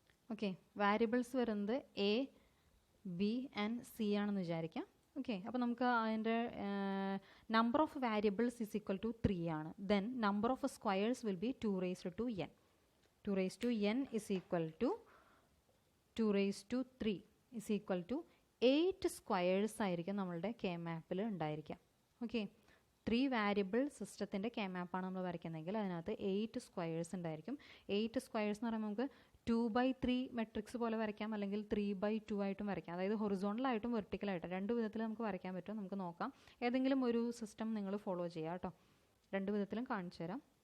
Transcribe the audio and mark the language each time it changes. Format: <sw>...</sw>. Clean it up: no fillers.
<ml>Okay, variables വരുന്നത് A B and C ആണെന്ന് വിചാരിക്കാം. ഓക്കെ, അപ്പോൾ നമുക്ക് അതിൻ്റെ</ml> <en>number of variables is equal to 3</en> <ml>ആണ്.</ml> <en>Then number of squares will be 2 raised to n. 2 raised to n is equal to 2 raised to 3 is equal to 8</en> <ml>squares ആയിരിക്കും നമ്മളുടെ K മാപ്പിൽ ഉണ്ടായിരിക്കാം. ഓക്കെ, 3 വാരിയബിൾ സിസ്റ്റത്തിൻ്റെ K മാപ്പാണ് നമ്മൾ വരയ്ക്കുന്നതെങ്കിൽ അതിനകത്ത് 8 squares ഉണ്ടായിരിക്കും. 8 squares എന്ന് പറയുമ്പോൾ നമുക്ക് 2/3 മെട്രിക്സ് പോലെ വരയ്ക്കാം, അല്ലെങ്കിൽ 3/2 ആയിട്ടും വരയ്ക്കാം. അതായത് ഹൊറിസോണ്ടലായിട്ടും വെർട്ടിക്കലായിട്ടും രണ്ട് വിധത്തിൽ നമുക്ക് വരയ്ക്കാൻ പറ്റും. നമുക്ക് നോക്കാം. ഏതെങ്കിലും ഒരു സിസ്റ്റം നിങ്ങൾ ഫോളോ ചെയ്യുക കേട്ടോ. രണ്ട് വിധത്തിലും കാണിച്ചു തരാം.</ml>